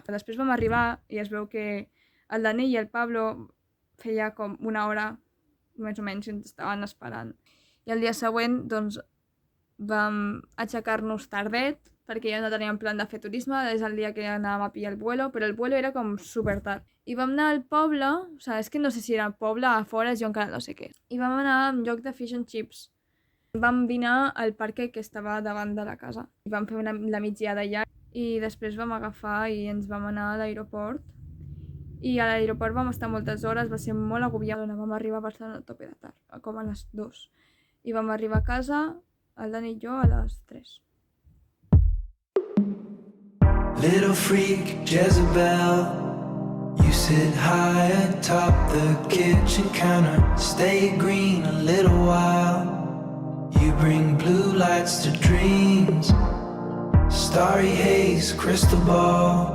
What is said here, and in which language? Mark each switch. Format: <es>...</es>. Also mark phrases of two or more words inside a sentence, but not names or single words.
<ca>Després vam arribar i es veu que el Dani i el Pablo feia com una hora, més o menys, que ens estaven esperant. I el dia següent, doncs, vam aixecar-nos tardet, perquè ja no teníem plan de fer turisme, és el dia que anàvem a pillar el vuelo, però el vuelo era com super tard. I vam anar al poble, o sigui, és que no sé si era poble, a fora, jo encara no sé què. I vam anar a un lloc de</ca> <en>fish and chips.</en> <ca>Vam dinar al parc que estava davant de la casa. I vam fer la migdiada allà i després vam agafar i ens vam anar a l'aeroport. I a l'aeroport vam estar moltes hores, va ser molt agobiant. Vam arribar a Barcelona a tope de tard, com a les 2. I vam arribar a casa, el Dani i jo, a les 3.</ca> <en>Little freak Jezebel, you sit high atop the kitchen counter, stay green a little while. You bring blue lights to dreams, starry haze, crystal ball.</en>